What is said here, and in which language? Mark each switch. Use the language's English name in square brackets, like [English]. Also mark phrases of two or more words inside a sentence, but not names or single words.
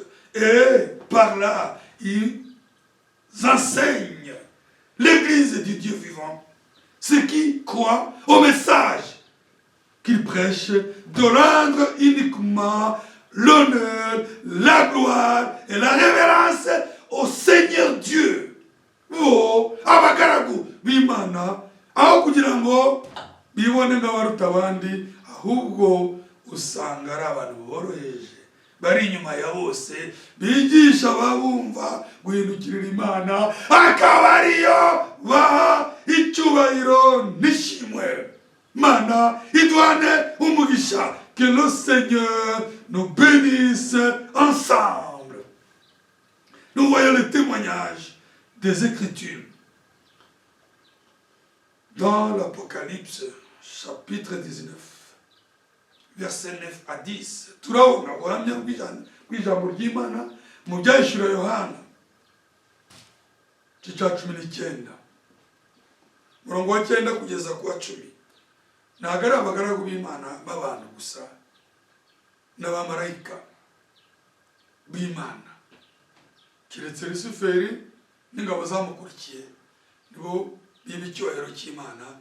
[French] Et par là, ils enseignent l'Église du Dieu vivant, ceux qui croient au message qu'ils prêchent, de rendre uniquement l'honneur, la gloire et la révérence au Seigneur Dieu. [Kinyarwanda] Bo abagaragu b'Imana aho kugira ngo bibone nk'abaruta abandi, ahubwo usanga ari abantu boroheje bari inyuma ya bose, bigisha ababumva guhindukirira Imana, akaba ariyo baha icyubahiro n'ishimwe. Mana iduhane umugisha. [French] Que le Seigneur nous bénisse ensemble. Nous voyons le témoignage des Écritures dans l'Apocalypse chapitre 19 verset 9 à 10. [Kinyarwanda] Turabona ubuhamya bw'ijambo ry'Imana mu byahishuriwe Yohana igice cya 19 murongo wa 9 kugeza ku wa 10. Ntabwo ari abagaragu b'Imana b'abantu gusa, n'abamarayika b'Imana, keretse Lusiferi n'ingabo zamukurikiye nibo biba icyubahiro cy'Imana.